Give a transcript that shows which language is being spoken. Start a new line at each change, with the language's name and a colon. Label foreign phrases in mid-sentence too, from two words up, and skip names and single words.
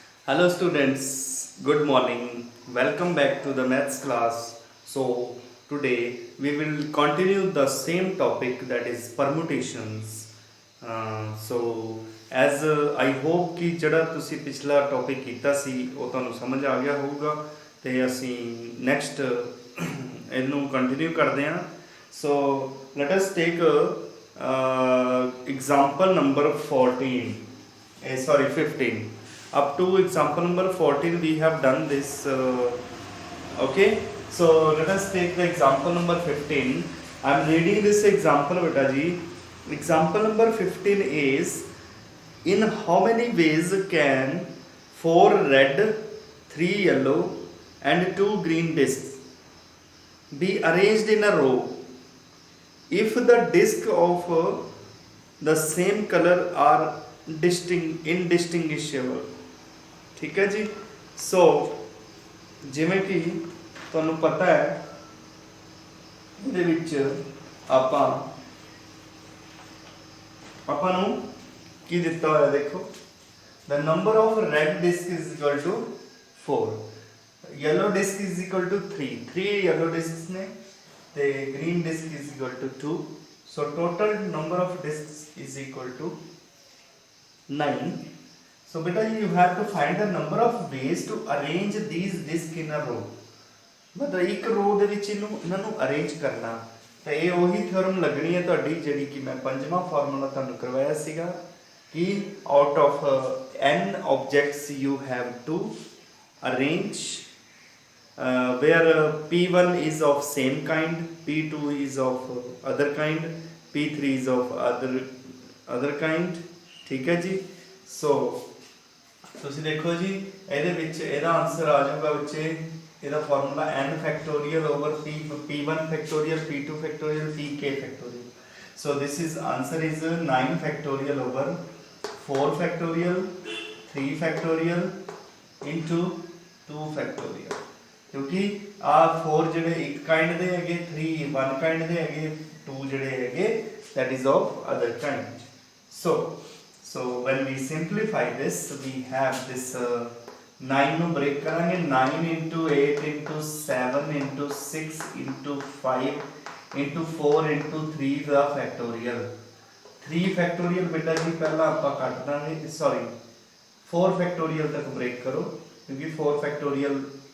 English: Hello students, good morning. Welcome back to the maths class. So today we will continue the same topic, that is permutations. So as I hope
Punjabi: कि ਜਿਹੜਾ ਤੁਸੀਂ ਪਿਛਲਾ ਟੌਪਿਕ ਕੀਤਾ ਸੀ ਉਹ ਤੁਹਾਨੂੰ ਸਮਝ ਆ ਗਿਆ ਹੋਊਗਾ ਤੇ ਅਸੀਂ ਨੈਕਸਟ ਇਹਨੂੰ ਕੰਟੀਨਿਊ ਕਰਦੇ ਹਾਂ.
English: So let us take example number 14. Sorry, 15. Up to example number 14 we have done this. Okay, so let us take the example number 15. I am reading this example,
Punjabi: ਬੇਟਾ ਜੀ.
English: Example number 15 is, in how many ways can 4 red, 3 yellow and 2 green discs be arranged in a row if the discs of the same color are indistinguishable?
Punjabi: ਠੀਕ ਹੈ ਜੀ. सो ਜਿਵੇਂ ਕਿ ਤੁਹਾਨੂੰ ਪਤਾ ਹੈ ਇਹਦੇ ਵਿੱਚ ਆਪਾਂ ਨੂੰ ਕੀ ਦਿੱਤਾ ਹੋਇਆ ਦੇਖੋ,
English: the number of red disk is equal to 4, yellow disk is equal to 3 yellow disks
Punjabi: ਨੇ ਤੇ
English: green disk is equal to 2. so total number of disks is equal to 9. So beta you have to find the number of ways to arrange these discs in a row.
Punjabi: ਮਤਲਬ ਇੱਕ ਰੋ ਦੇ ਵਿੱਚ ਇਹਨਾਂ ਨੂੰ ਅਰੇਂਜ ਕਰਨਾ ਤੇ ਇਹ ਉਹੀ ਥਿਓਰਮ ਲੱਗਣੀ ਹੈ ਤੁਹਾਡੀ ਜਿਹੜੀ ਕਿ ਮੈਂ ਪੰਜਵਾਂ ਫਾਰਮੂਲਾ ਤੁਹਾਨੂੰ ਕਰਵਾਇਆ ਸੀਗਾ ਕਿ
English: out of n objects you have to arrange where p1 is of same kind, p2 is of other kind, p3 is of other kind.
Punjabi: ਠੀਕ ਹੈ ਜੀ. ਸੋ ਤੁਸੀਂ ਦੇਖੋ ਜੀ ਇਹਦੇ ਵਿੱਚ ਇਹਦਾ ਆਨਸਰ ਆ ਜਾਊਗਾ ਬੱਚੇ ਇਹਦਾ ਫਾਰਮੂਲਾ
English: n factorial over p1 factorial p2 factorial pk factorial. So this is answer is 9 factorial over 4 factorial 3 factorial into 2 factorial
Punjabi: ਕਿਉਂਕਿ ਆ 4 ਜਿਹੜੇ ਇੱਕ ਕਾਈਂਡ ਦੇ ਹੈਗੇ 3 1 ਕਾਈਂਡ ਦੇ ਹੈਗੇ 2 ਜਿਹੜੇ ਹੈਗੇ
English: that is of other kind. So when we simplify this we have this 9
Punjabi: ਨੂੰ break ਕਰਾਂਗੇ
English: 9 into 8 into 7 into 6 into 5 into 4 into 3
Punjabi: ਦਾ ਫੈਕਟੋਰੀਅਲ 3 ਫੈਕਟੋਰੀਅਲ ਬੇਟਾ ਜੀ ਪਹਿਲਾਂ ਆਪਾਂ ਕੱਟ ਦਾਂਗੇ ਸੌਰੀ 4 ਫੈਕਟੋਰੀਅਲ
English: ਤੱਕ break ਕਰੋ ਕਿਉਂਕਿ 4 ਫੈਕਟੋਰੀਅਲ